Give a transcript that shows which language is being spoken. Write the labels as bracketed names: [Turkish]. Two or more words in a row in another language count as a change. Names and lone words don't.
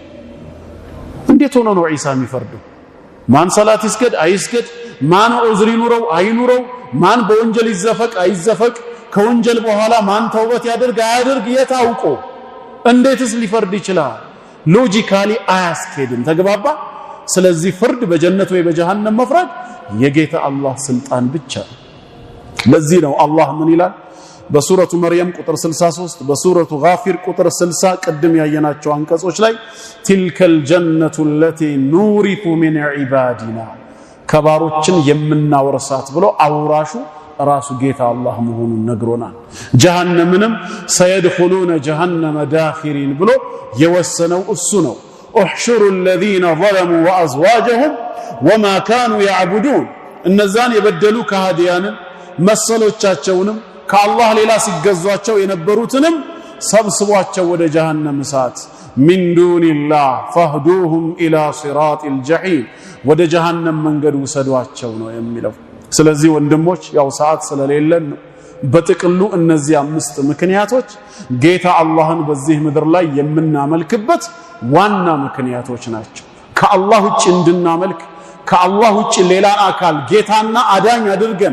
[Amharic] እንዴት ሆኖ ነው ዒሳ የሚፈርደው ማን ሰላት ይስገድ አይስገድ ማን ዑዝር ይኑረው አይኑረው ማን በወንጀል ይዘፈቅ አይዘፈቅ ከወንጀል በኋላ ማን ተውበት ያደርግ አያደርግ የታውቆ እንዴትስ ሊፈርድ ይችላል ሎጂካሊ አያስኬድም ተግባባ ስለዚህ ፍርድ በጀነት ወይ በጀሃነም መፍረድ የጌታ አላህ ስልጣን ብቻ ለዚህ ነው አላህ ምን ይላል በሱረቱ መርየም ቁጥር 63 በሱረቱ ጋፊር ቁጥር 60 ቀደም ያየናቸው አንቀጾች ላይ [Arabic] تلك الجنة التي نورث من عبادنا [Amharic] ከባሮችን የምናወርሳት ብሎ አውራሹ ራሱ ጌታ አላህ መሆኑን ነግሮናል ጀሃነምንም [Arabic] سيدخلون جهنم داخرين [Amharic] ብሎ የወሰነው እሱ ነው [Arabic] احشروا الذين ظلموا وازواجهم وما كانوا يعبدون [Amharic] እነዛን የበደሉ ከሃዲያንን መሰሎቻቸውንም ከአላህ ሌላ ሲገዟቸው የነበሩትንም ሰብስቧቸው ወደ ጀሃነም እሳት [Arabic] من دون الله فاهدوهم الى صراط الجحيم [Amharic] ወደ ጀሃነም መንገድ ወሰዷቸው ነው የሚለው ስለዚህ ወንድሞች ያው ሰዓት ስለሌለን በጥቅሉ እነዚህ አምስት ምክንያቶች ጌታ አላህን በዚህ ምድር ላይ የምናመልክበት ዋና ምክንያቶች ናቸው ከአላህ ውጭ እንድናመልክ ከአላህ ውጭ ሌላ አካል ጌታና አዳኝ አድርገን